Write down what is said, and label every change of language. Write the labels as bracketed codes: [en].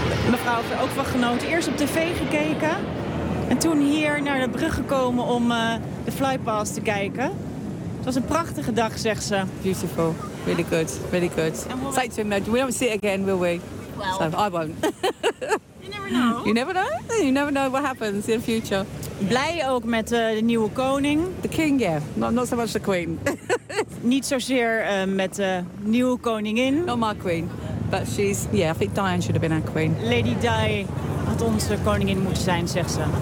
[nl] Mevrouw heeft er ook van genoten. Eerst op tv gekeken en toen hier naar de brug gekomen om de flypast te kijken. Het was een prachtige dag, zegt ze. [en] Beautiful. Really good, really good. Say to him, we don't see it again, will we? Well, so, I won't. You never know. You never know? You never know what happens in the future. [nl] Blij ook met de nieuwe koning. [en] The king, yeah. Not so much the queen. [nl] Niet zozeer met de nieuwe koningin. [en] Not my queen. But she's, yeah, I think Diane should have been our queen. [nl] Lady Di had onze koningin moeten zijn, zegt ze.